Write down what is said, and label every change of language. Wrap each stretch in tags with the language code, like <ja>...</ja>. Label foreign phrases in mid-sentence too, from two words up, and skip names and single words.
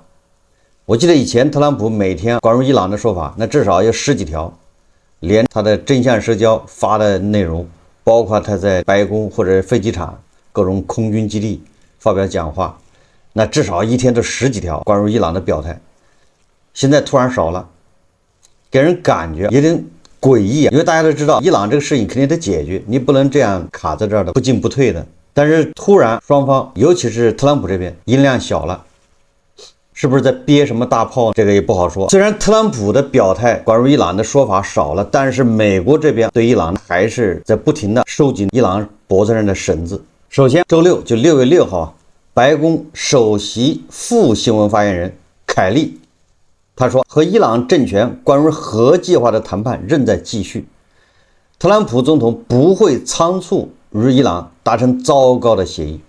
<zh>我記得以前特朗普每天關於伊朗的說法那至少有10幾條，連他的真相社交發的內容，包括他在白宮或者飛機場各種空軍基地發表講話，那至少一天都10幾條關於伊朗的表態。現在突然少了，給人感覺有點詭異，因為大家都知道伊朗這個事情肯定得解決，你不能這樣卡在這兒的不進不退的。但是突然雙方尤其是特朗普這邊音量小了，是不是在憋什麼大炮？這個也不好說。雖然特朗普的表態關於伊朗的說法少了，但是美國這邊對伊朗還是在不停的收緊伊朗脖子上的繩子。首先周六就6月6號，白宮首席副新聞發言人凱利他說，和伊朗政權關於核計劃的談判仍在繼續，特朗普總統不會倉促與伊朗達成糟糕的協議。</zh>